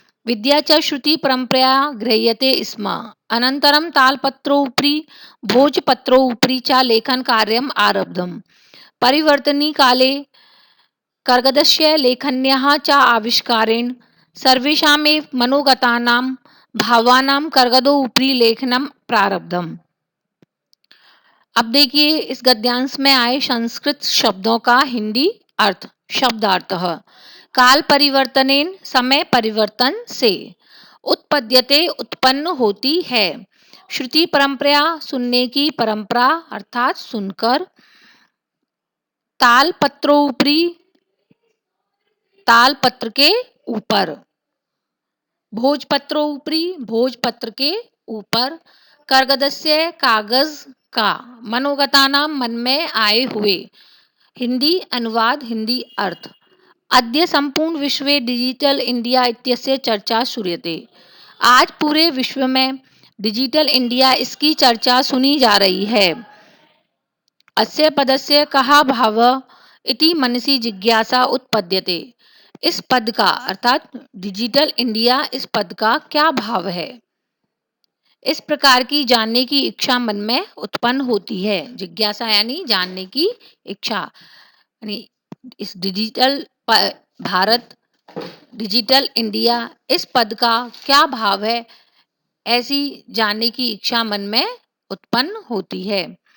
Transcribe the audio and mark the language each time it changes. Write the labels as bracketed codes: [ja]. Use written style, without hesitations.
[sa] विद्या च श्रुति परंपरया गृह्यते स्म। अनन्तरं तालपत्रोपरि भोजपत्रोपरि च लेखन कार्यम् आरब्धम्। परिवर्तनी काले कर्गदस्य लेखन्याः च आविष्कारेण सर्वेषामेव मनोगतानां भावानां कर्गदोपरि लेखनं प्रारब्धम्। [hi] अब देखिए, इस गद्यांश में आए संस्कृत शब्दों का हिंदी अर्थ। शब्दार्थ: काल परिवर्तनेन समय परिवर्तन से, उत्पद्यते उत्पन्न होती है, श्रुति परंपरा सुनने की परंपरा अर्थात सुनकर, तालपत्रोपरि तालपत्र के ऊपर, भोजपत्रोपरि भोजपत्र के ऊपर, कर्गदस्य कागज का, मनोगतानां मन में आए हुए। हिंदी अनुवाद, हिंदी अर्थ: [sa] अद्य संपूर्ण विश्वे डिजिटल इंडिया इत्यस्य चर्चा श्रूयते। [hi] आज पूरे विश्व में डिजिटल इंडिया, इसकी चर्चा सुनी जा रही है। [sa] अस्य पदस्य कः भावः इति मनसि जिज्ञासा उत्पद्यते। [hi] इस पद का अर्थात डिजिटल इंडिया, इस पद का क्या भाव है, इस प्रकार की जानने की इच्छा मन में उत्पन्न होती है। जिज्ञासा यानी जानने की इच्छा, यानी इस डिजिटल भारत, डिजिटल इंडिया, इस पद का क्या भाव है, ऐसी जानने की इच्छा मन में उत्पन्न होती है।